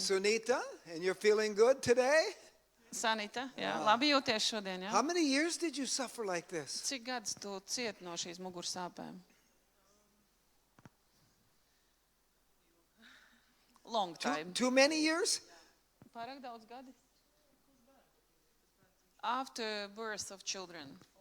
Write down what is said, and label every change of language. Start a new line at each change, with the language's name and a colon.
English: Sunita, and you're feeling good today?
Latvian: Sanita, jā, labi jūties šodien, jā?
English: How many years did you suffer like this?
Latvian: Cik gadus tu cieti no šīs muguras sāpēm?
English: Long time. Too many years?
Latvian: Pārāk daudz gadi.
English: After birth of children.